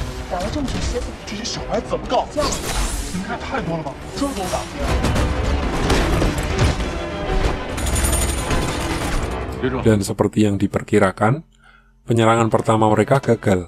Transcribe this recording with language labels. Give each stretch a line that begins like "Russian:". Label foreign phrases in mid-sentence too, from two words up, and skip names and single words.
Chinese: 打了这么久蝎子，这些小孩怎么搞？这样你们看太多了吧？这么多打。
Indonesian: Dan seperti yang diperkirakan, penyerangan pertama mereka gagal.